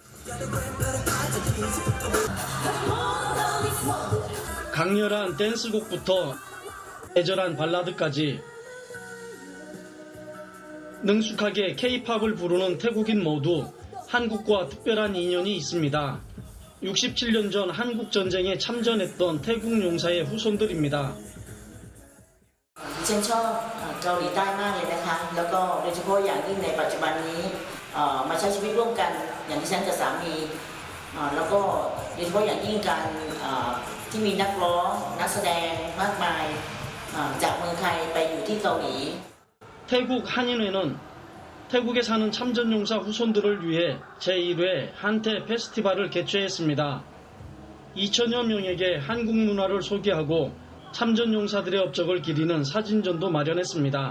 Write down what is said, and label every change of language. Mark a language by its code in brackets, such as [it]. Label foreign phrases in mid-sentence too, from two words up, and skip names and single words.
[ko] 강렬한 댄스곡부터 애절한 발라드까지 능숙하게 K-팝을 부르는 태국인 모두 한국과 특별한 인연이 있습니다. 67년 전 한국전쟁에 참전했던 태국 용사의 후손들입니다. [th] ฉันชอบเกาหลีใต้มากเลยนะคะแล้วก็โดยเฉพาะอย่างยิ่งในปัจจุบันนี้มาใช้ชีวิตร่วมกันอย่างที่ฉันกับสามีแล้วก็โดยเฉพาะอย่างยิ่งการที่มีนักร้องนักแสดงมากมายจากเมืองไทยไปอยู่ที่เกาหลี 태국 [ko] 한인회는 태국에 사는 참전용사 후손들을 위해 제1회 한태 페스티벌을 개최했습니다. 2천여 명에게 한국 문화를 소개하고 참전용사들의 업적을 기리는 사진전도 마련했습니다.